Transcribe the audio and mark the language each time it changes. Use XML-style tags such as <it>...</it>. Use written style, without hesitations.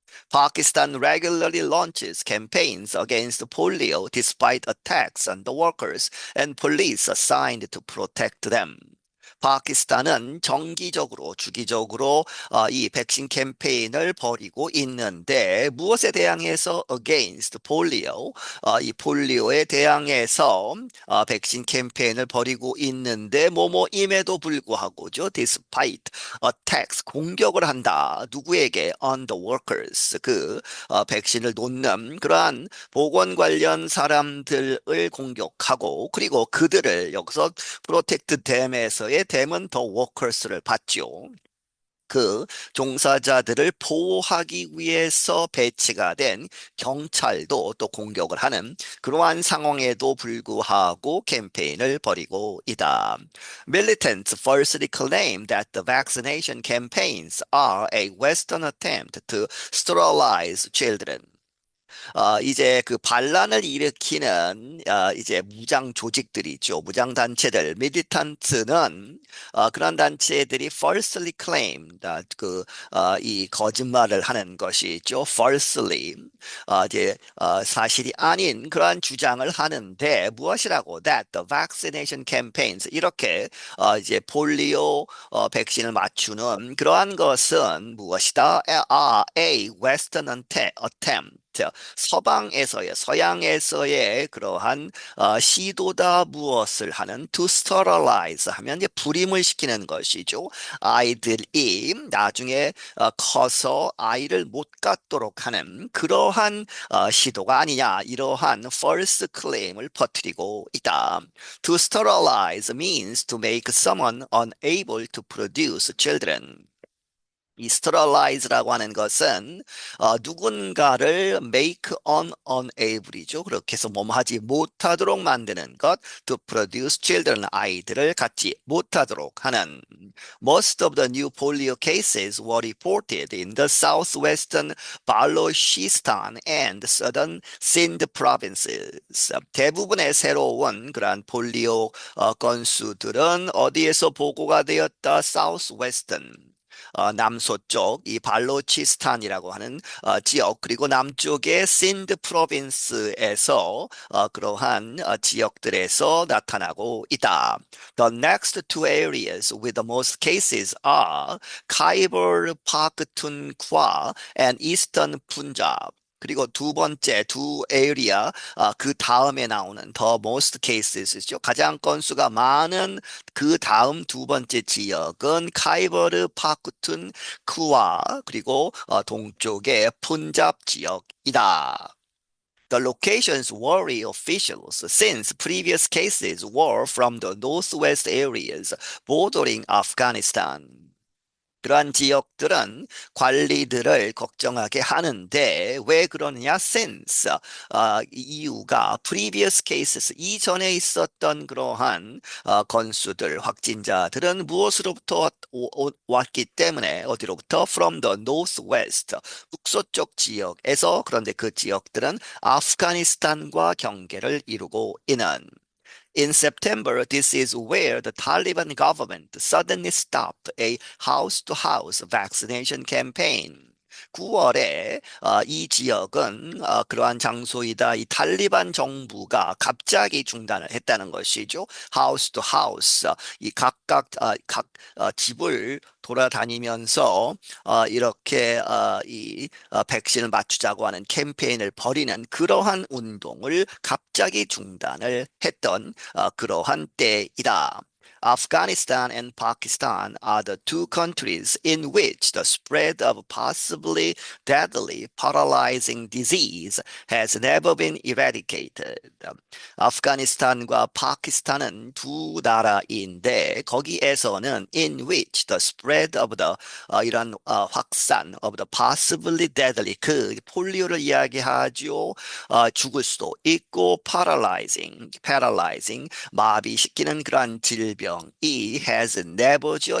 <en>Pakistan regularly launches campaigns against polio despite attacks on the workers and police assigned to protect them.</en> <ko>파키스탄은 정기적으로, 주기적으로 이 백신 캠페인을 벌이고 있는데 무엇에 대항해서</ko> <en>against polio,</en> <ko>이 폴리오에 대항해서 백신 캠페인을 벌이고 있는데 뭐뭐임에도 불구하고죠.</ko> <en>despite attacks,</en> <ko>공격을 한다. 누구에게?</ko> <en>on the workers,</en> <ko>그 백신을 놓는 그러한 보건 관련 사람들을 공격하고 그리고 그들을 여기서</ko> <en>protect them</en> <ko>에서의 them은</ko> <en>the workers</en> <ko>를 받죠. 그 종사자들을 보호하기 위해서 배치가 된 경찰도 또 공격을 하는 그러한 상황에도 불구하고 캠페인을 벌이고 있다.</ko> <en>Militants falsely claim that the vaccination campaigns are a Western attempt to sterilize children.</en> <ko>이제 그 반란을 일으키는 이제 무장 조직들이 있죠. 무장 단체들, 밀리탄트는 그런 단체들이</ko> <en>falsely claimed,</en> <ko>이 거짓말을 하는 것이죠. falsely, 이제 사실이 아닌 그러한 주장을 하는데 무엇이라고?</ko> <en>That the vaccination campaigns</en> <ko>이렇게 이제 폴리오 백신을 맞추는 그러한 것은 무엇이다?</ko> <en>A Western attempt.</en> <ko>서방에서의 서양에서의 그러한 시도다. 무엇을 하는</ko> <en>to sterilize</en> <ko>하면 이제 불임을 시키는 것이죠. 아이들이 나중에 커서 아이를 못 갖도록 하는 그러한 시도가 아니냐 이러한</ko> <en>false claim</en> <ko>을 퍼뜨리고 있다.</ko> <en>To sterilize means to make someone unable to produce children.</en> <ko>이 sterilize라고 하는 것은 누군가를</ko> <en>make unable</en> <ko>이죠. 그렇게 해서 몸하지 못하도록 만드는 것,</ko> <en>to produce children,</en> <ko>아이들을 갖지 못하도록 하는.</ko> <en>Most of the new polio cases were reported in the southwestern Balochistan and southern Sindh provinces.</en> <ko>대부분의 새로운 그러한 폴리오 건수들은 어디에서 보고가 되었다?</ko> <en>Southwestern.</en> <ko>남서쪽 이 발로치스탄이라고 하는 지역 그리고 남쪽의 신드 프로빈스에서 그러한 지역들에서 나타나고 있다.</ko> <en>The next two areas with the most cases are Khyber Pakhtunkhwa and Eastern Punjab.</en> <ko>그리고 두 번째 두 에리아 그 다음에 나오는</ko> <en>the most cases</en> <ko>죠. 가장 건수가 많은 그 다음 두 번째 지역은 카이버르 파쿠툰 크와 그리고 동쪽의 푼잡 지역이다.</ko> <en>The locations worry officials since previous cases were from the northwest areas bordering Afghanistan.</en> <ko>그러한 지역들은 관리들을 걱정하게 하는데 왜 그러느냐? Since 이유가</ko> <en>previous cases</en> <ko>이전에 있었던 그러한 건수들 확진자들은 무엇으로부터 왔기 때문에 어디로부터?</ko> <en>From the northwest</en> <ko>북서쪽 지역에서 그런데 그 지역들은 아프가니스탄과 경계를 이루고 있는.</ko> <en>In September, this is where the Taliban government suddenly stopped a house-to-house vaccination campaign.</en> <ko>9월에 이 지역은 그러한 장소이다. 이 탈리반 정부가 갑자기 중단을 했다는 것이죠.</ko> <en>하우스 투 하우스</en> <ko>이 각각 각 집을 돌아다니면서 이렇게 이 백신을 맞추자고 하는 캠페인을 벌이는 그러한 운동을 갑자기 중단을 했던 그러한 때이다.</ko> <en>Afghanistan and Pakistan are the two countries in which the spread of possibly deadly paralyzing disease has never been eradicated.</en> <ko>아프가니스탄과 파키스탄은 두 나라인데 거기에서는</ko> <en>in which the spread of the</en> <ko>이런 확산</ko> <en>of the possibly deadly</en> <ko>그 폴리오를 이야기하죠. 죽을 수도 있고 paralyzing 마비시키는 그러한 질병이</ko> <en>has never</en> <ko>죠.</ko>